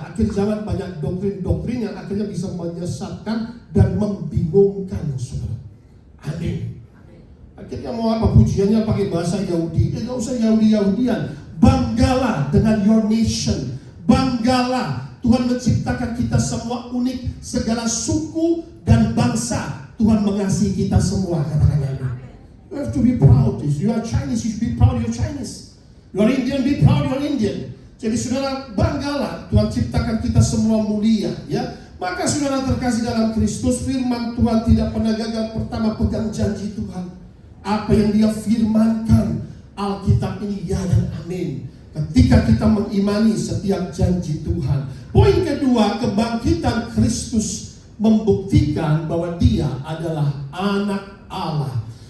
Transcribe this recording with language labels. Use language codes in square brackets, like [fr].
[id] Akhir zaman banyak doktrin-doktrin yang akhirnya bisa menyesatkan dan membingungkan, saudara. Amin. Akhirnya mau apa pujiannya pakai bahasa Yahudi? Gak usah Yahudi-Yahudian. Banggalah dengan [en] your nation. [id] Banggalah, Tuhan menciptakan kita semua unik, segala suku dan bangsa. Tuhan mengasihi kita semua. Katakan amin. [en] You have to be proud. You are Chinese, you should be proud you're Chinese. You are Indian, be proud you're Indian. [id] Jadi saudara, banggalah, Tuhan ciptakan kita semua mulia, ya. Maka saudara terkasih dalam Kristus, firman Tuhan tidak pernah gagal. Pertama, pegang janji Tuhan. Apa yang Dia firmankan, Alkitab ini ya dan amin. Ketika kita mengimani setiap janji Tuhan. Poin kedua, kebangkitan Kristus membuktikan bahwa Dia adalah anak Allah.